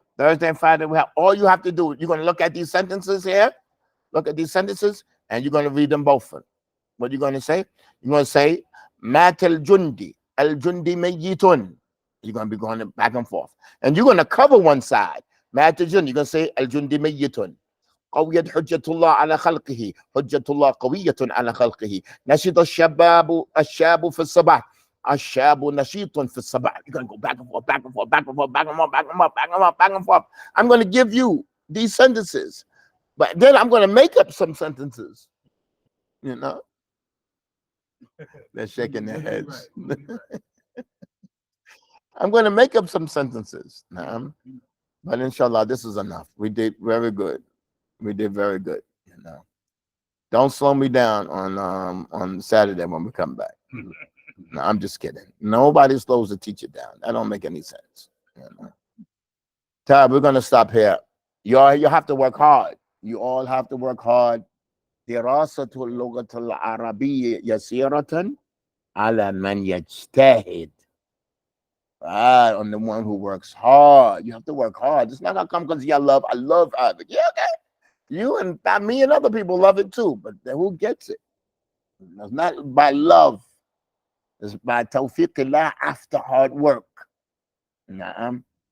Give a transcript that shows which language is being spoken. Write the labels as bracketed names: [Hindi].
[English] Thursday and Friday, we have all you have to do. You're going to look at these sentences here. Look at these sentences, and you're going to read them both. What are you going to say? You're going to say, [Arabic] Mat al-Jundi mayyitun. [English] You're going to be going back and forth. And you're going to cover one side. [Arabic] Mat al-Jundi. [English] You're going to say, [Arabic] al-Jundi mayyitun. قويت حجة الله على خلقه حجة الله قوية على خلقه نشط الشاب في الصباح الشاب نشيط في الصباح. [English] You're going to go back and forth, back and forth, back and forth, back and forth, back and forth, back and forth, back and forth. I'm going to give you these sentences, but then I'm going to make up some sentences. You know? They're shaking their heads. I'm going to make up some sentences. But inshallah, this is enough. We did very good. We did very good. You know, don't slow me down on Saturday when we come back. No, I'm just kidding. Nobody slows the teacher down. That don't make any sense. You know? Tab, we're gonna stop here. You have to work hard. You all have to work hard. [Arabic] دراسة اللغة العربية يسيرة على من يجتهد. [English] On the one who works hard. You have to work hard. It's not gonna come because I love Arabic. Yeah, okay. You and me and other people love it too, but who gets it? It's not by love. It's by tawfiqillah after hard work. Naam.